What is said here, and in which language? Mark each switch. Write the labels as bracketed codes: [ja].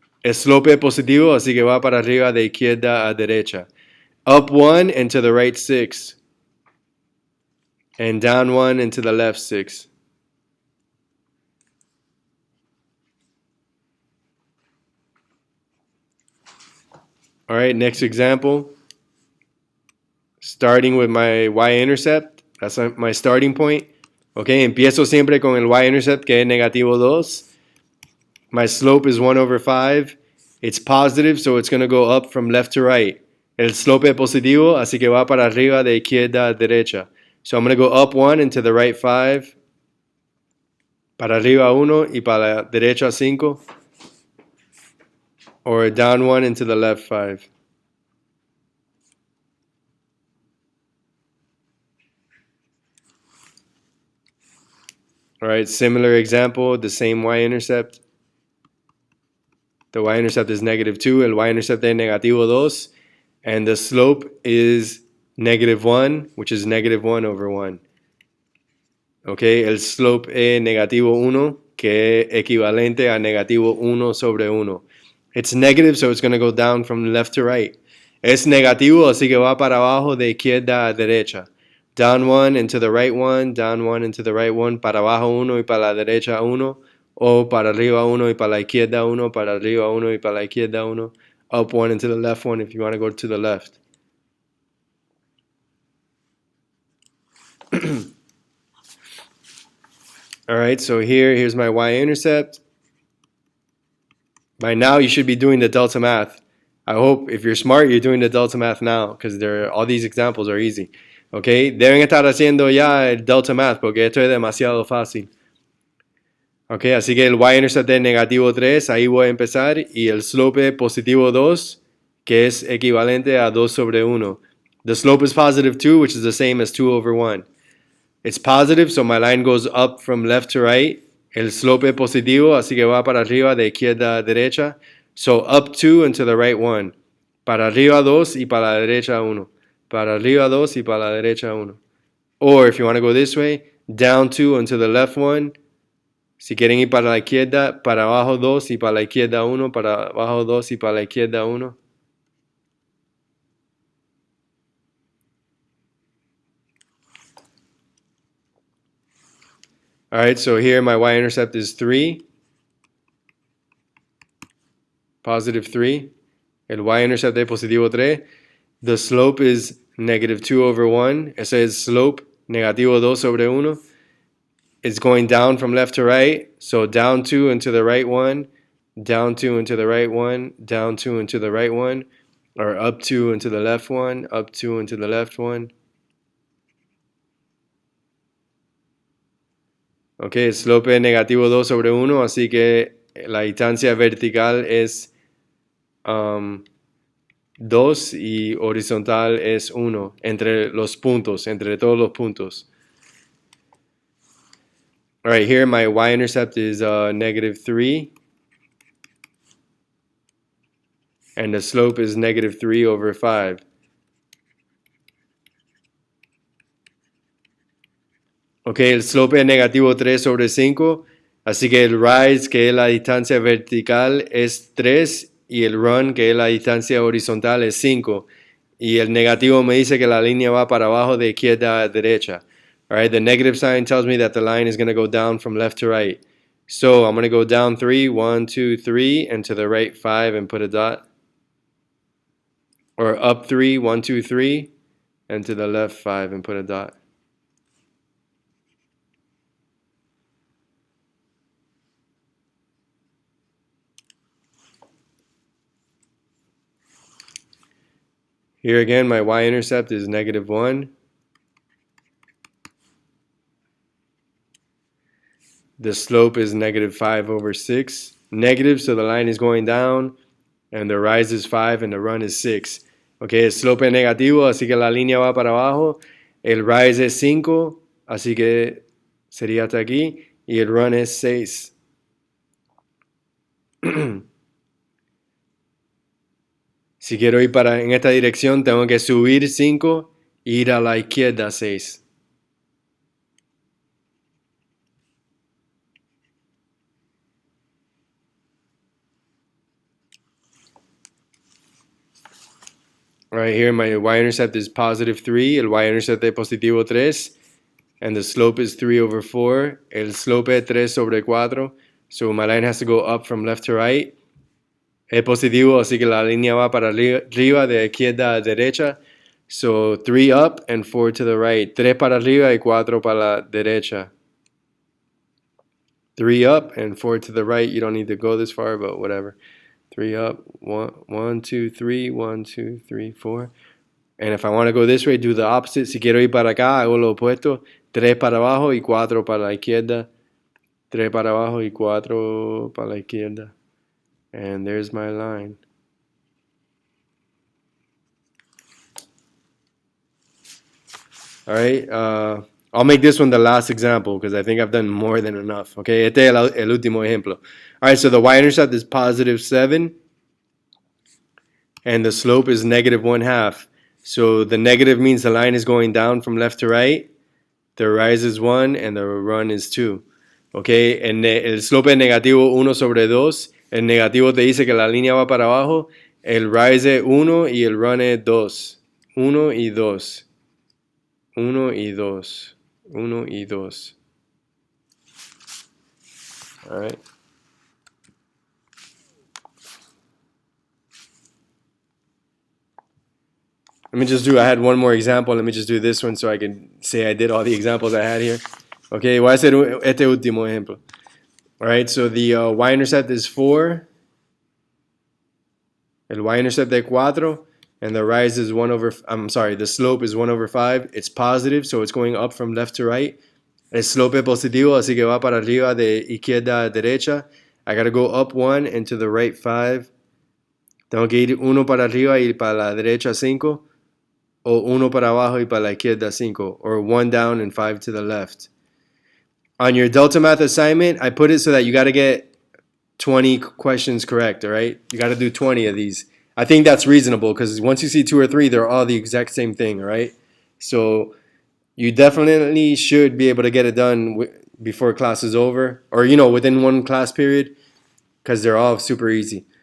[es] El slope es positivo, así que va para arriba de izquierda a derecha. [en] Up 1 and to the right 6. And down 1 and to the left 6. All right, next example. Starting with my y-intercept. That's my starting point. [es] Okay, empiezo siempre con el y-intercept, que es negativo 2. [en] My slope is 1 over 5. It's positive, so it's going to go up from left to right. [es] El slope es positivo, así que va para arriba de izquierda a derecha. [en] So I'm going to go up 1 and to the right 5. [es] Para arriba 1 y para la derecha 5. [en] Or down 1 and to the left 5. All right, similar example, the same y-intercept. The y-intercept is -2, [es] el y-intercept es -2, [en] and the slope is -1, which is -1 over 1. [es] Okay, el slope es -1, que es equivalente a -1 sobre 1. [en] It's negative, so it's going to go down from left to right. [es] Es negativo, así que va para abajo de izquierda a derecha. [en] Down one and to the right one, down one and to the right one, [es] para abajo uno y para la derecha uno, o para arriba uno y para la izquierda uno, [en] para arriba uno y para la izquierda uno, up one and to the left one if you want to go to the left. All right, so here's my y-intercept. By now, you should be doing the delta math. I hope if you're smart, you're doing the delta math now because all these examples are easy. [es] Okay, deben estar haciendo ya el delta math porque esto es demasiado fácil. Okay, así que el y-intercept es -3, ahí voy a empezar, y el slope positivo 2, que es equivalente a 2 sobre 1. [en] The slope is +2, which is the same as 2 over 1. It's positive, so my line goes up from left to right. [es] El slope es positivo, así que va para arriba de izquierda a derecha. [en] So up 2 and to the right 1. [es] Para arriba 2 y para la derecha 1. Para arriba 2 y para la derecha 1. [en] Or if you want to go this way, down 2 and to the left 1. [es] Si quieren ir para la izquierda, para abajo 2 y para la izquierda 1. Para abajo 2 y para la izquierda 1. [en] Alright, so here my y-intercept is 3. +3. [es] El y-intercept es positivo 3. [en] The slope is -2 over 1. [es] Ese es slope, negativo 2 sobre 1. [en] It's going down from left to right. So down 2 and to the right 1. Down 2 and to the right 1. Down 2 and to the right 1. Or up 2 and to the left 1. Up 2 and to the left 1. [es] Ok, el slope es negativo 2 sobre 1. Así que la distancia vertical es 2 y horizontal es 1 entre los puntos, entre todos los puntos. [en] All right, here my y-intercept is -3, and the slope is -3 over 5. [es] Ok, el slope es -3 sobre 5, así que el rise, que es la distancia vertical, es 3, y el run, que es la distancia horizontal, es 5. Y el negativo me dice que la línea va para abajo de izquierda a derecha. [en] All right, the negative sign tells me that the line is going to go down from left to right. So I'm going to go down 3, 1, 2, 3, and to the right 5 and put a dot. Or up 3, 1, 2, 3, and to the left 5 and put a dot. Here again, my y-intercept is -1. The slope is -5 over 6. Negative, so the line is going down, and the rise is 5, and the run is 6. [es] Okay, el slope es negativo, así que la línea va para abajo. El rise es 5, así que sería hasta aquí. Y el run es 6. Si quiero ir en esta dirección, tengo que subir 5 e ir a la izquierda 6. [en] Right here, my y-intercept is +3, [es] el y-intercept es positivo 3, [en] and the slope is 3 over 4. [es] El slope es 3 sobre 4, [en] so my line has to go up from left to right. [es] Es positivo, así que la línea va para arriba de izquierda a derecha. [en] So 3 up and 4 to the right. [es] 3 para arriba y 4 para la derecha. [en] 3 up and 4 to the right. You don't need to go this far, but whatever. 3 up, 1, 2, 3, 1, 2, 3, 4. And if I want to go this way, do the opposite. [es] Si quiero ir para acá, hago lo opuesto. 3 para abajo y 4 para la izquierda. 3 para abajo y 4 para la izquierda. [en] And there's my line. All right. I'll make this one the last example because I think I've done more than enough. [es] Okay, este es el último ejemplo. [en] All right, so the y-intercept is positive 7, and the slope is negative 1/2. So the negative means the line is going down from left to right. The rise is 1 and the run is 2. [es] Okay, el slope es negativo 1 sobre 2. El negativo te dice que la línea va para abajo. El rise es 1 y el run es 2. 1 y 2. 1 y 2. 1 y 2. [en] All right. Let me just do, I had one more example. Let me just do this one so I can say I did all the examples I had here. [es] Okay, voy a hacer este último ejemplo. [en] All right, so the y-intercept is 4. [es] El y-intercept es 4. [en] And the rise is 1 over, I'm sorry, the slope is 1 over 5. It's positive, so it's going up from left to right. [es] El slope es positivo, así que va para arriba de izquierda a derecha. [en] I gotta go up 1 and to the right 5. [es] Tengo que ir 1 para arriba y para la derecha 5. O 1 para abajo y para la izquierda 5. [en] Or 1 down and 5 to the left. On your Delta Math assignment, I put it so that you gotta get 20 questions correct, all right? You gotta do 20 of these. I think that's reasonable because once you see 2 or 3, they're all the exact same thing, all right? So you definitely should be able to get it done before class is over, or within one class period, because they're all super easy.